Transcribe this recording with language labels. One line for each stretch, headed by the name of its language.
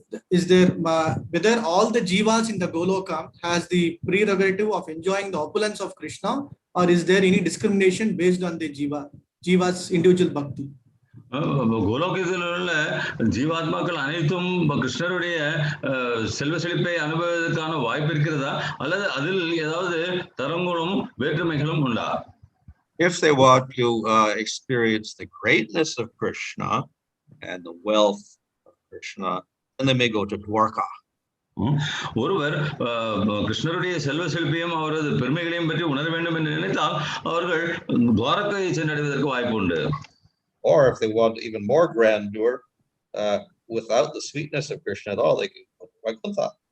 English: Is there whether all the jivas in the Goloka has the prerogative of enjoying the opulence of Kṛṣṇa, or is there any discrimination based on the jivas individual bhakti?
Tamil: கோலோகத்தில் உள்ள ஜீவாத்மாக்கள் அனைத்தும் கிருஷ்ணருடைய செல்வ செழிப்பை அனுபவிப்பதற்கான வாய்ப்பு இருக்கிறதா, அல்லது அதில் ஏதாவது தரங்களும் வேற்றுமைகளும் உண்டா?
English: If they want to experience the greatness of Kṛṣṇa and the wealth of Kṛṣṇa, then they may go to Dwarka.
Tamil: ஒருவர் கிருஷ்ணருடைய செல்வ செழிப்பையும் அவரது பெருமைகளையும் பற்றி உணர வேண்டும் என்று நினைத்தால் அவர்கள் துவாரகையை சென்றடைவதற்கு வாய்ப்பு உண்டு.
English: Or if they want even more grandeur without the sweetness of Kṛṣṇa at all, they can go to Vaikuntha.